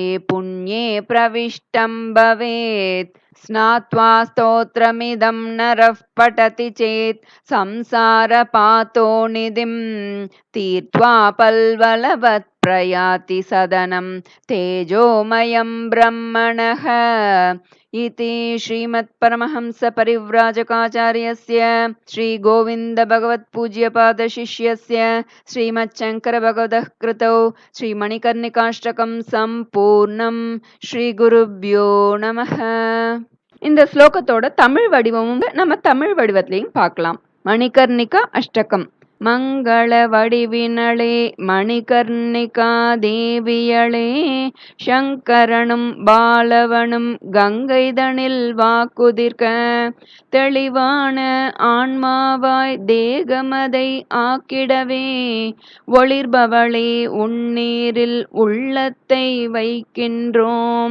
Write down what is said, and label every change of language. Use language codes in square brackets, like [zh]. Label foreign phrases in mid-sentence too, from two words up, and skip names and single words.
[sa] पुण्ये प्रविष्टं भवेत् स्नात्वा स्तोत्रमिदं नरः पठति चेत् संसारपातोनिधिं तीर्त्वा पल्वलवत् प्रयाति सदनं तेजोमयं ब्रह्मणः इति श्रीमत्परमहंसपरिव्राजकाचार्यस्य श्रीगोविन्दभगवत्पूज्यपादशिष्यस्य श्रीमच्छङ्करभगवतः कृतौ श्रीमणिकर्णिकाष्टकं सम्पूर्णं श्रीगुरुभ्यो நமः. [ta] இந்த ஸ்லோகத்தோட தமிழ் வடிவமும் நம்ம தமிழ் வடிவத்திலையும் பார்க்கலாம். மணிகர்ணிகா அஷ்டகம். மங்கள வடிவினளே மணிகர்ணிகா தேவியளே சங்கரனும் பாலவனும் கங்கைதனில் வாக்குதிர்க்க தெளிவான ஆன்மாவாய் தேகமதை ஆக்கிடவே ஒளிர்பவளே உன்னீரில் உள்ளத்தை வைக்கின்றோம்.